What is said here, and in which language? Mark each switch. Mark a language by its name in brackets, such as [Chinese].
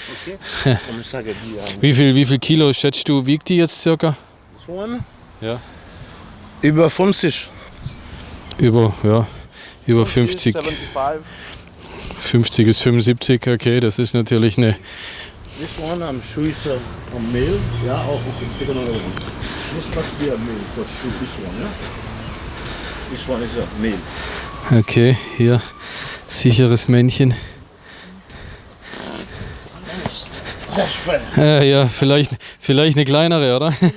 [German] Okay. Ich sage, die haben Wie viel Kilo schätzt du, wiegt die jetzt circa? so eine? Ja. Über 50. Über 50. 75. 50 bis 75, okay, das ist natürlich eine. [English] This one I'm sure it's a male. Yeah, oh, okay, take another one. This must be a male for sure. This one, yeah. This one is a male. [German] Okay, hier sicheres Männchen. Sehr schwer. Ja, vielleicht eine kleinere, oder?